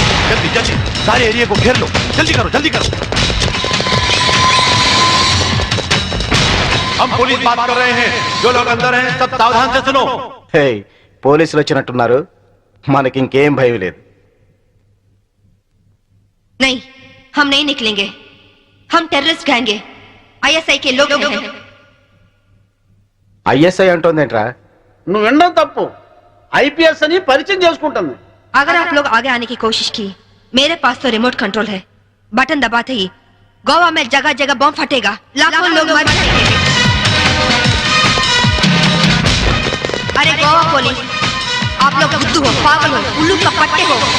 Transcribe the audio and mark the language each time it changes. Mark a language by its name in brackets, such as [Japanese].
[Hindi] जल्दी जल्दी सारे एरिया को घेर लो. जल्दी करो, जल्दी करो. हम पुलिस बात कर रहे हैं. जो लोग अंदर हैं सब सावधान से सुनो. [Telugu] हे, పోలీసులు వచ్చినట్టున్నారు. మనకి ఇంకేం భయం లేదు. [Hindi] नहीं, हम नहीं निकलेंगे. हम टेररिस्ट गैंग हैं. ISI के लोग हैं. [Telugu] ఐఎస్ఐ అంటోందేంట్రా? నువ్వు వినడం తప్పు. IPS అని పరిచయం చేసుకుంటుంది. [Hindi] अगर आप लोग आगे आने की कोशिश की, मेरे पास तो रिमोट कंट्रोल है. बटन दबाते ही गोवा में जगह जगह बम फटेगा. लाखों लोग मर जाएंगे. अरे गोवा पुलिस, आप लोग बुद्धू हो, पागल हो, उल्लू का पट्टे हो.